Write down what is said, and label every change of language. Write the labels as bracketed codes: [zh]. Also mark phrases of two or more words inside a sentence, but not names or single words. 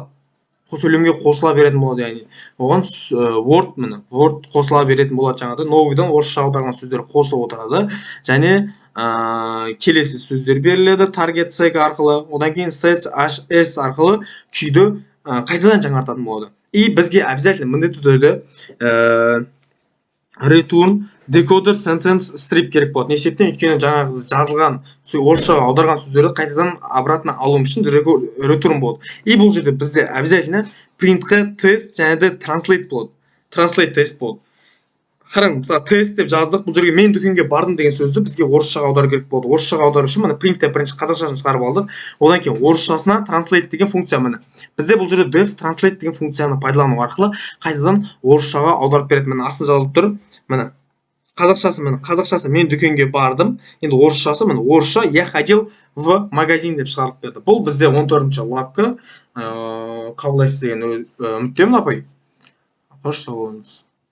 [kk] Сөйлемге қосыла беретін болады, яғни оған word қосыла беретін болады. Жаңадан новыйдан орысша аударған сөздер қосылып отырады, және келесі сөздер беріледі [en] target seg [kk] арқылы, одан кейін [en] stats s [kk] арқылы күйді қайтадан жаңартатын болады. И бізге обязательно міндетті түрде [en] return decoder sentence strip [kk] керек болады. Не себептен? Өйткені жаңағы жазылған орысшаға аударған сөздерді қайтадан обратно алу үшін return болады. И бұл жерде бізде обязательно print'қа тест және де translate болады. Translate тест болады. Қараңыз, мысалы тест деп жаздық, бұл жерге мен дүкенге бардым деген сөзді бізге орысшаға аудару керек болды. Орысшаға аудару үшін міне print'те бірінші қазақшасын шығарып алдық. Одан кейін орысшасына translate деген функция міне. Бізде бұл жерде [en] def translate [kk] деген функцияны пайдалану арқылы қайтадан орысшаға аударып береді. Міне астында жазылып тұр. Міне қазақшасы мен дүкенге бардым. Енді орысшасы міне орысша [ru] я ходил в магазин [kk] деп шығарып берді. Бұл бізде 14-ші лапка қабылдайсыз деген үміттемін, апай. Қош сау болыңыз.